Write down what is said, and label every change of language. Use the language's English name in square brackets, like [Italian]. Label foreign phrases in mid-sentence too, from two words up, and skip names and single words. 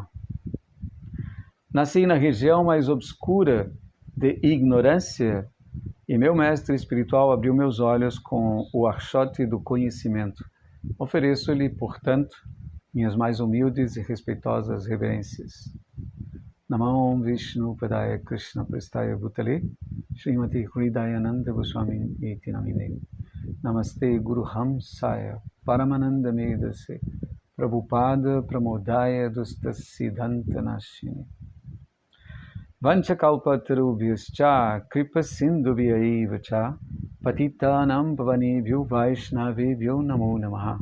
[Portuguese] Nasci na região mais obscura de ignorância e meu mestre espiritual abriu meus olhos com o archote do conhecimento. Ofereço-lhe, portanto, minhas mais humildes e respeitosas reverências. [Sanskrit] नमं विष्णु पादाय कृष्ण प्रेष्टाय भूतले श्रीमती हृदयानन्द गोस्वामी इति नामिने नमस्ते गुरु हंसाय परमानन्द मेदसे प्रभुपाद प्रमोदाय दुस्सिद्धान्त नाशिनि वाञ्छाकल्पतरुभ्यश्च कृपा सिन्धुभ्यैव च पतितानां पावनेभ्यो वैष्णवेभ्यो नमो नमः.